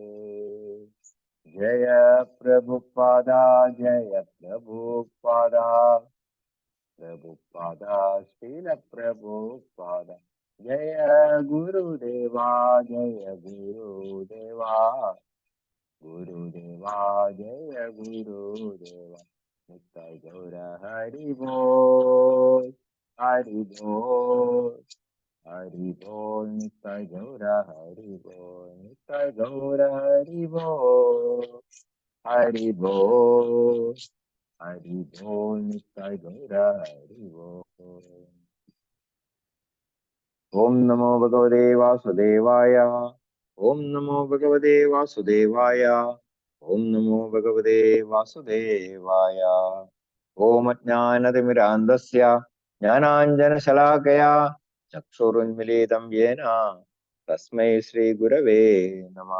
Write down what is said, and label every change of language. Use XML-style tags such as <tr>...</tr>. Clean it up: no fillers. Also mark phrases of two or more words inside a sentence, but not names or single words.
<hi>जय प्रभुपादा प्रभुपादा श्रील प्रभुपादा। जय गुरुदेवा गुरुदेवा जय गुरुदेवा। नित्य गौर हरि बोल हरि बोल हरि बोल। नित्य गौर हरि बोल नित्य गौर हरि बोल हरि बोल हरि बोल। नित्य गौर हरि बोल।</hi> <sa>ओम नमो भगवते वासुदेवाय। ओम नमो भगवते वासुदेवाय। ओम नमो भगवते वासुदेवाय। ओम अज्ञानतिमिरान्धस्य ज्ञानाञ्जनशलाकया चक्षुरुन्मीलितं येन तस्मै श्रीगुरवे नमः।</sa>